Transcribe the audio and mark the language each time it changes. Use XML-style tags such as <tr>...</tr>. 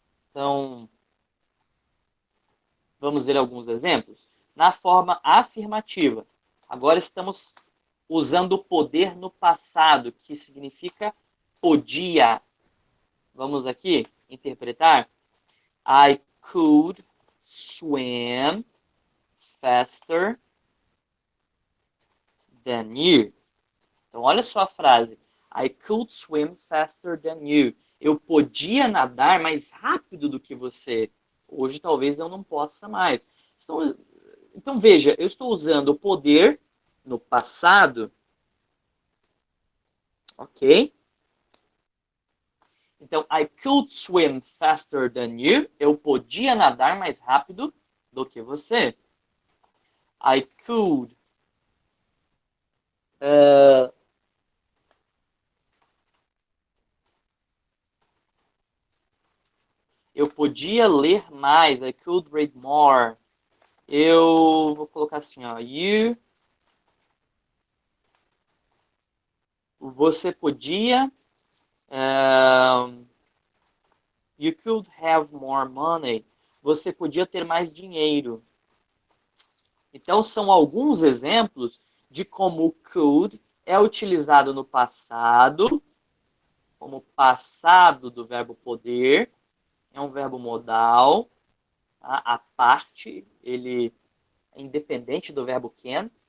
<pt>Então, vamos ver alguns exemplos. Na forma afirmativa. Agora estamos usando o poder no passado, que significa podia. Vamos aqui interpretar.</pt> <en>I could swim faster than you.</en> <pt>Então, olha só a frase.</pt> <en>I could swim faster than you.</en> <pt>Eu podia nadar mais rápido do que você. Hoje, talvez, eu não possa mais. Então, veja, eu estou usando o poder no passado Ok? Então,</pt> <en>I could swim faster than you.</en> <pt>Eu podia nadar mais rápido do que você.</pt> <en>I could</en> <pt>eu podia ler mais.</pt> <en>I could read more.</en> <pt>Eu vou colocar assim, ó. Você podia.</pt> <en>You could have more money.</en> <pt>Você podia ter mais dinheiro. Então, são alguns exemplos de como o could é utilizado no passado, como passado do verbo poder. É um verbo modal. Tá? A parte, ele é independente do verbo can.</pt>